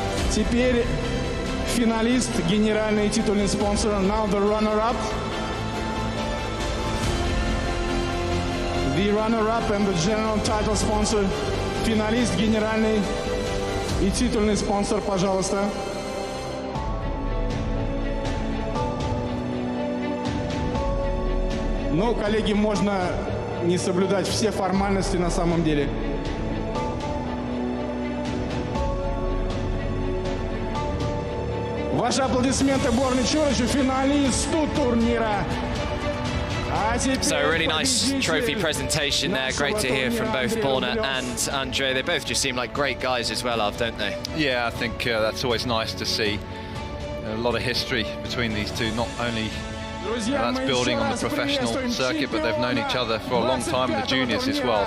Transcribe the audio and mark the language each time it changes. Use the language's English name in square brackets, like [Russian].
[Russian] Теперь финалист, генеральный и титульный спонсор. [English] Now the runner-up. The runner-up and the general title sponsor. [Russian] Финалист, генеральный и титульный спонсор, пожалуйста. Ну, коллеги, можно не соблюдать все формальности на самом деле. Ваши аплодисменты Борне Чоричу, финалисту турнира. [English] So a really nice trophy presentation there. Great to hear from both Borna and Andrey. They both just seem like great guys as well, don't they? Yeah, I think that's always nice to see. A lot of history between these two, not only that's building on the professional circuit, but they've known each other for a long time in the juniors as well.